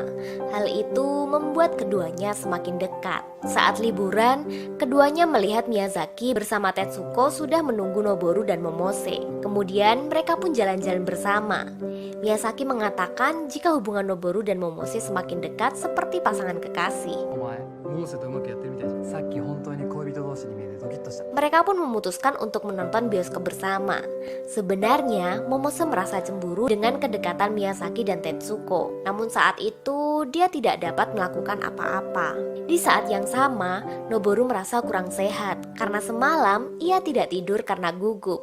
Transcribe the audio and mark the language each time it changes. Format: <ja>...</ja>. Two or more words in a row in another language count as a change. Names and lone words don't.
<id>Hal itu membuat keduanya semakin dekat. Saat liburan, keduanya melihat Miyazaki bersama Tetsuko sudah menunggu Noboru dan Momose. Kemudian mereka pun jalan-jalan bersama. Miyazaki mengatakan jika hubungan Noboru dan Momose semakin dekat seperti pasangan kekasih.</id> <ja>お前モーセとうまくやってるみたいじゃん。さっき本当に恋人同士に見えてドキッとした。</ja> <id>Mereka pun memutuskan untuk menonton bioskop bersama. Sebenarnya, Momose merasa cemburu dengan kedekatan Miyazaki dan Tetsuko. Namun saat itu, dia tidak dapat melakukan apa-apa. Di saat yang sama, Noboru merasa kurang sehat karena semalam ia tidak tidur karena gugup.</id>